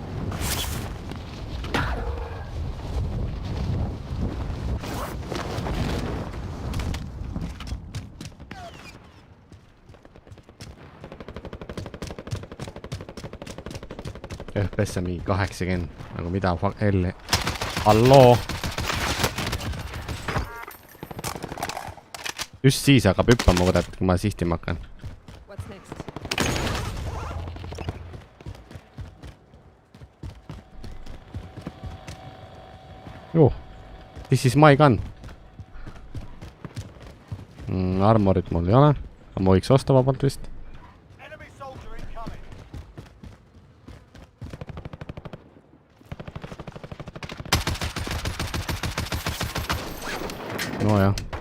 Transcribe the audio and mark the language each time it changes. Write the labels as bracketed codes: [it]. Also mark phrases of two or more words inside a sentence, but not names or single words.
[et] FPS on mingi 80, nagu mida L. Halloo! Just siis hakkab hüppama võrrat, kui ma sihtima hakkan. [en] This is my gun. [et] Armorit mul ei ole. Ma võiks osta vabalt vist. No jah.